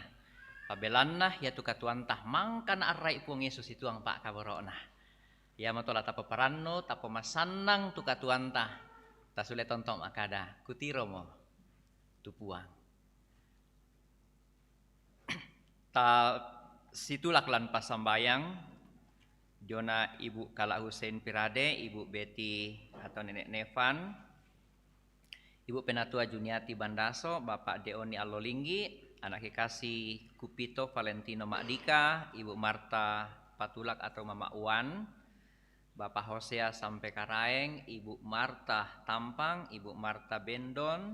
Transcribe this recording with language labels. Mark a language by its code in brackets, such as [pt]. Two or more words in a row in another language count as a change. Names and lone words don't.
[sda] Pabelanna ya tu katuanta mangkan arrai puang Yesus situang pak kaborona. Ya matola ta paparanno ta pemasannang tu katuanta. Ta sule tonton makada kutiro mo tu puang. Ta situlak lan pasambayang Jona Ibu Kala Hussein Pirade, Ibu Betty atau Nenek Nevan, Ibu Penatua Juniati Bandaso, Bapak Deoni Alolinggi, anak kekasih Kupito Valentino Makdika, Ibu Marta Patulak atau Mama Uwan, Bapak Hosea Sampai Karaeng, Ibu Marta Tampang, Ibu Marta Bendon,